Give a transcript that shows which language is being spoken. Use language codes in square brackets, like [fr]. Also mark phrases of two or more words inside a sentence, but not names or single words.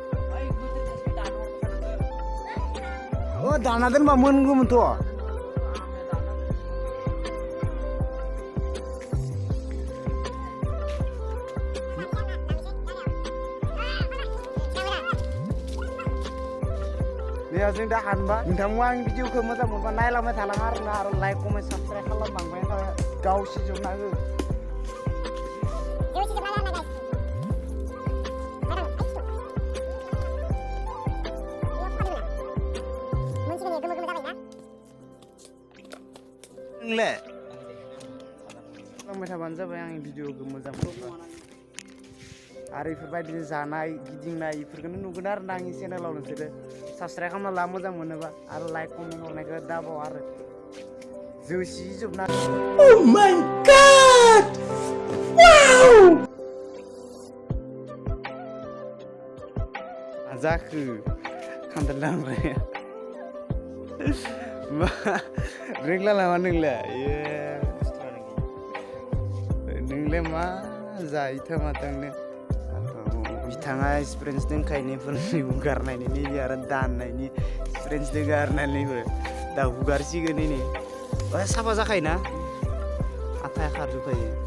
[brx] Oh dana dan bangun gemen tuh. Ya जों दा हानबा नोंथांमोना आंनि भिडिअखौ मोजां मोनबा नायलांबाय थालां आरोना आरो [en] like comment subscribe [brx] खालामलांबाय थाबाय गाव सिजोबनांगो नोंलाय खालामबाय थाबानो जाबाय आंनि भिडिअखौ मोजां मोनबा आरो इफोरबायदिनो जानाय गिदिंनाय इफोरखौनो नुगोन आरोना आंनि चेनेलाव नोंसोरो साबस्क्राइब खालामना ला मोजां मोनोबा आरो [en] like comment [brx] हरनायखौ दाबाव आरो जोसि जोबना [en] Oh my god wow [brx] जाखो खान्थाल दामनाया मा रोंला नामा नोंलाय मा जायोथा माथांनो बिथाङा एक्सपिरियेन्स दंखायो फोरनि हुगारनायनि नैबे आरो दाननायनि एक्सपिरियेन्स दङ आरोना नैबो दा हुगारसिगोन नै साफा जाखायोना आथाया खारजोबखायो